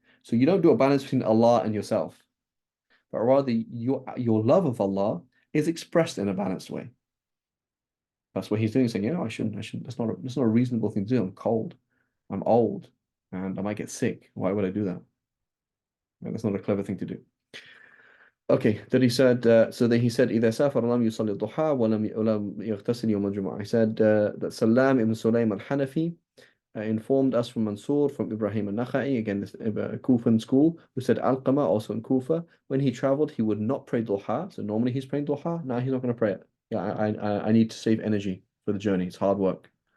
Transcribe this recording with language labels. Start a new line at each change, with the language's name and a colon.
English: So you don't do a balance between Allah and yourself, but rather your love of Allah is expressed in a balanced way. That's what he's doing, saying, I shouldn't. That's not a reasonable thing to do. I'm cold, I'm old, and I might get sick. Why would I do that? That's not a clever thing to do. Okay, then he said,
Arabic: so then he said, إذا سافر لم يصلي الضحى ولم يغتسل يوم الجمعة.
English: He said that Salam ibn Sulaym al-Hanafi informed us from Mansur, from Ibrahim al-Nakhai, again, this Kufan school, who said Alqama, also in Kufa, when he traveled, he would not pray duha. So normally he's praying duha. Now he's not going to pray it. Yeah, I need to save energy for the journey. It's hard work.